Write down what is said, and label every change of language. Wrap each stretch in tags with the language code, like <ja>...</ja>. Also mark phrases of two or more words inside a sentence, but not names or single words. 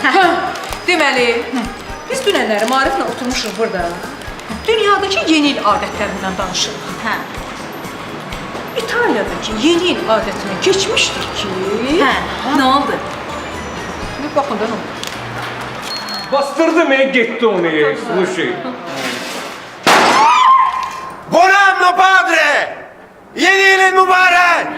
<az>Deməli, biz dünənləri Mariflə oturmuşuq burada. Dünyadakı yeni il adətlərindən danışırıq. Hə. İtaliyadakı yeni il adətinə keçmişdir ki... Hə. Nə oldu? Bir baxın da nə oldu?</az> <tr>Bastırdım gitti onu. Слушай.</tr> <it>Buon anno padre!</it> <tr>Yeni yılın mübarek!</tr>